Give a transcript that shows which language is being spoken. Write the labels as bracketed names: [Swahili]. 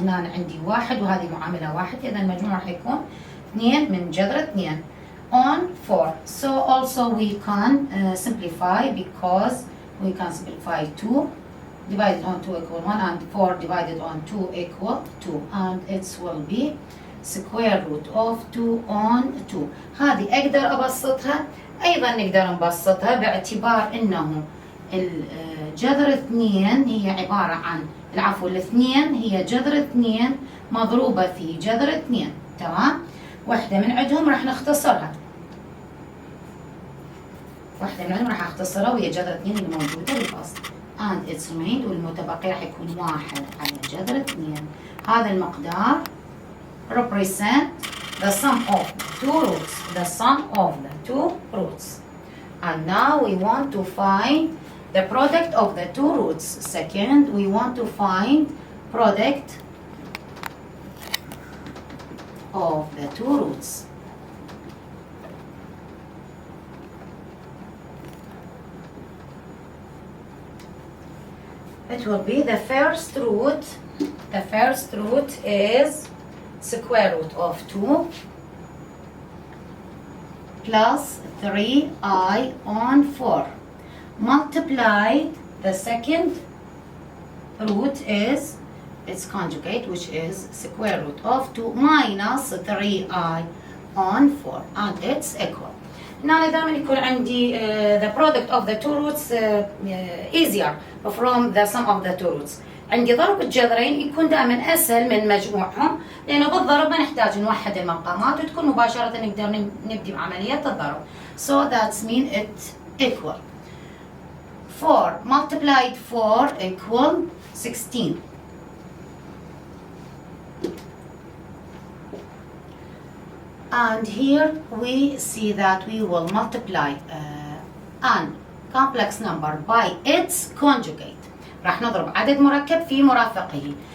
[Arabic] هنا أنا عندي 1 وهذه معامله 1 اذا المجموع راح يكون 2 من جذر 2 [English] on 4. So also we can simplify because we can simplify 2 divided on 2 equal 1 and 4 divided on 2 equal 2 and it will be square root of 2 on 2. [Arabic] هذه أقدر أبسطها. أيضا نقدر نبسطها باعتبار أنه الجذر 2 هي عبارة عن الاثنين هي جذر 2 مضروبة في جذر 2. تمام. واحدة من عندهم راح نختصرها. راح أختصرها وهي جذر 2 الموجودة بالفصل. [English] and it's remained [Arabic] والمتبقي راح يكون 1 على جذر 2. هذا المقدار [English] represent the sum of two roots. And now we want to find the product of the two roots. Second, we want to find product of the two roots. It will be the first root. The first root is square root of 2 plus 3i on 4 multiplied the second root is its conjugate which is square root of 2 minus 3i on 4 and it's equal. Now [Arabic] دائما يكون عندي [English] the product of the two roots easier from the sum of the two roots. [Arabic] عندي ضرب الجذرين يكون دائما أسهل من مجموعهم لأنه بالضرب ما نحتاج نوحد المقامات وتكون مباشرة نقدر نبدي بعملية الضرب. [English] So that means it equal 4 multiplied 4 equal 16. And here we see that we will multiply an complex number by its conjugate. [Arabic] راح نضرب عدد مركب في مرافقه.